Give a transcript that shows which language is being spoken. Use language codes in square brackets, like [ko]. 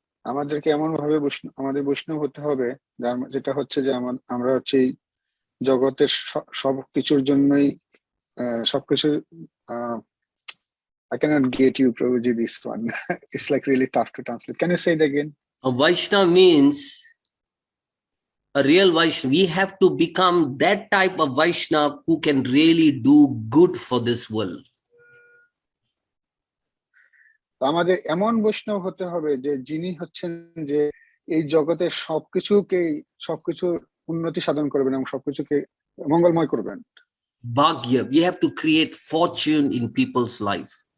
[bn] আমাদেরকে এমন ভাবে আমাদের বৈষ্ণব হতে হবে যেটা হচ্ছে যে আমরা হচ্ছে জগতের সবকিছুর জন্যই সবকিছু [en] I cannot get you, Prabhuji, this one. It's like really tough to translate. Can you say it again? A Vaishnava means a real Vaishnava. We have to become that type of Vaishnava who can really do good for this world. [bn] আমাদের এমন বৈষ্ণব হতে হবে যে যিনি হচ্ছেন যে এই জগতের সবকিছুর উন্নতি সাধন করবেন এবং সবকিছুকে মঙ্গলময় করবেন। [en] Bhagya, we have to create fortune in people's life.